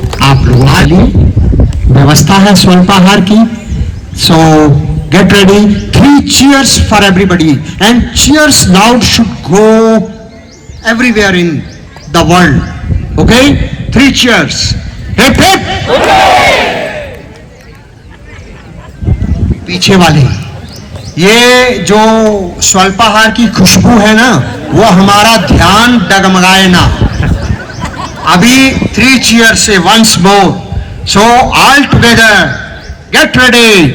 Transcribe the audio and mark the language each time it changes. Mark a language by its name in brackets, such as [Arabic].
[Hindi] आप लोगों के लिए व्यवस्था है स्वल्पाहार की, [English] So get ready. 3 cheers for everybody and cheers loud should go everywhere in the world. Okay? 3 cheers. Hip hip. [Hindi] पीछे वाले ये जो स्वल्पाहार की खुशबू है ना, वो हमारा ध्यान डगमगाए ना। अभी 3 cheers से [English] once more. So all together, get ready.